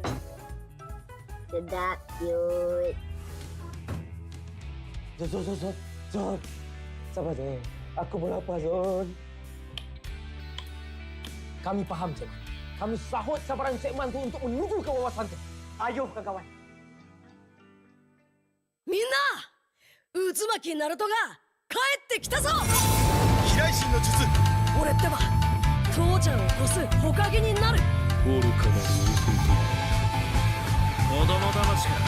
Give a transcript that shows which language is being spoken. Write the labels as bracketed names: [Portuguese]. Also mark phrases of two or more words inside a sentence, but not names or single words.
[Malay] Sedap, cute. Zon. Sabar, Zon. Aku pun lapar, Zon. Kami faham, Zon. Kami sahut sabaran segmen tu untuk menuju ke wawasan tu. Ayo, kawan-kawan. [Japanese] みんな渦巻きナルトが帰ってきたぞ。飛来神の術。俺ってば父ちゃんを越す火影になる。愚かなる子供騙しが